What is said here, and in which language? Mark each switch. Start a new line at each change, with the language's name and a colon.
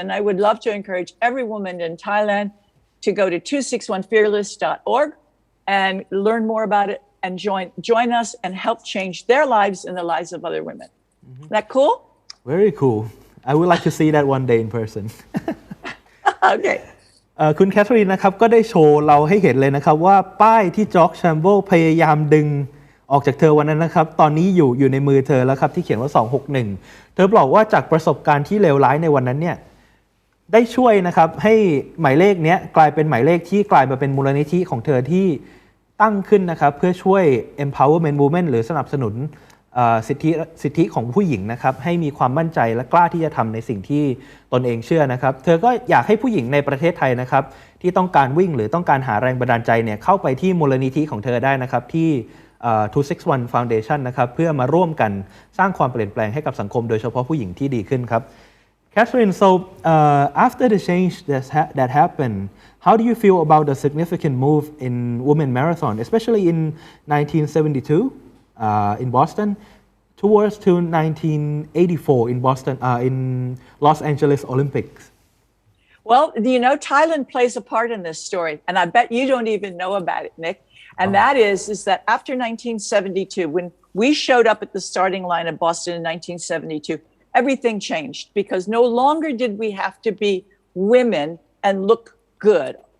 English: And I would love to encourage every woman in Thailand to go to 261fearless.org and learn more about it and join us and help change their lives and the lives of other women. Is that cool? Very cool. I would like to see that one day in person. Okay.
Thai: คุณแคทเธอรีนนะครับก็ได้โชว์เราให้เห็นเลยนะครับว่าป้ายที่จ็อกแชมเบิลพยายามดึงออกจากเธอวันนั้นนะครับตอนนี้อยู่ในมือเธอแล้วครับที่เขียนว่า261เธอบอกว่าจากประสบการณ์ที่เลวร้ายในวันนั้นเนี่ย ได้ช่วยนะครับให้หมายเลขนี้กลายเป็นหมายเลขที่กลายมาเป็นมูลนิธิของเธอที่ตั้งขึ้นนะครับเพื่อช่วย
English: empowerment women
Thai: หรือสนับสนุน สิทธิของผู้หญิงนะครับให้มีความมั่นใจและกล้าที่จะทำในสิ่งที่ตนเองเชื่อนะครับเธอก็อยากให้ผู้หญิงในประเทศไทยนะครับที่ต้องการวิ่งหรือต้องการหาแรงบันดาลใจเนี่ยเข้าไปที่มูลนิธิของเธอได้นะครับที่
English: 261 Foundation
Thai: นะครับเพื่อมาร่วมกันสร้างความเปลี่ยนแปลงให้กับสังคมโดยเฉพาะผู้หญิงที่ดีขึ้นครับ
English: Catherine, so after the change that happened, how do you feel about the significant move in women marathon, especially in 1972 in Boston, towards to 1984 in Boston in Los Angeles Olympics? Well, Thailand plays a part in this story, and I bet you don't even know about it, Nick. And that is that after 1972, when we showed up at the starting line of Boston in 1972, everything changed because no longer did we have to be women and look good.